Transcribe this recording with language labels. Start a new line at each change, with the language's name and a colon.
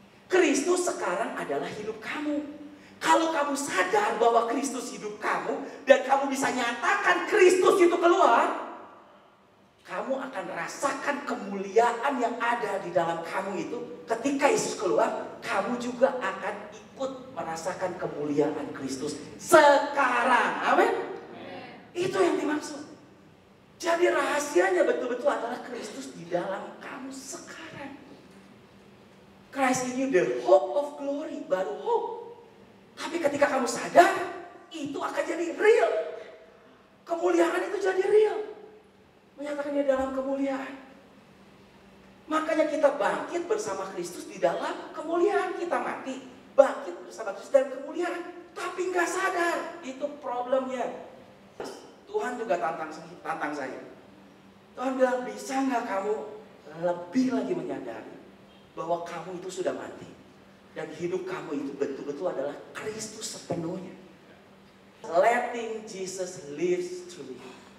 Indonesian: Kristus sekarang adalah hidup kamu. Kalau kamu sadar bahwa Kristus hidup kamu dan kamu bisa nyatakan Kristus itu keluar, kamu akan rasakan kemuliaan yang ada di dalam kamu itu. Ketika Yesus keluar, kamu juga akan ikut merasakan kemuliaan Kristus sekarang. Amin. Itu yang dimaksud. Jadi rahasianya betul-betul adalah Kristus di dalam kamu sekarang.
English: Christ in you, the hope of glory,
Indonesian: baru
English: hope.
Indonesian: Tapi ketika kamu sadar, itu akan jadi real. Kemuliaan itu jadi real. Menyatakannya dalam kemuliaan. Makanya kita bangkit bersama Kristus di dalam kemuliaan. Kita mati, bangkit bersama Kristus dalam kemuliaan. Tapi nggak sadar, itu problemnya. Tuhan juga tantang saya. Tuhan bilang, bisa nggak kamu lebih lagi menyadari bahwa kamu itu sudah mati. Dan hidup kamu itu betul-betul adalah Kristus sepenuhnya.
English: Letting Jesus live through you.